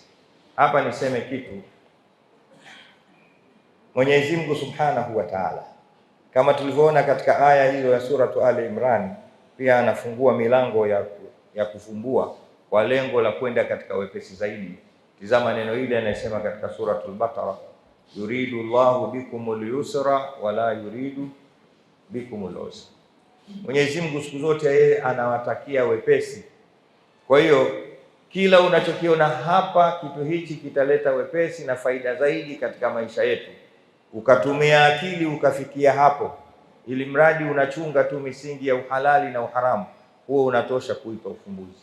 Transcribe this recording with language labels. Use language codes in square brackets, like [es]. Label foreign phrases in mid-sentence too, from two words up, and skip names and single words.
[sw] Hapa niseme kitu, Mwenyezi Mungu [ar] سبحانه وتعالى, [sw] kama tulivyoona katika aya hizo ya suratu Ali Imran, pia anafungua milango ya kufumbua kwa lengo la kwenda katika wepesi zaidi. Tizama neno hili anasema katika suratul Baqara, [ar] يريد الله بكم اليسر ولا يريد بكم العسر. [sw] Mwenyezi Mungu siku zote yeye anawatakia wepesi. Kwa hiyo kila unachokiona hapa, kitu hichi kitaleta wepesi na faida zaidi katika maisha yetu, ukatumia akili ukafikia hapo, ili mradi unachunga tu misingi ya uhalali na uharamu, huo unatosha kuipa ufumbuzi.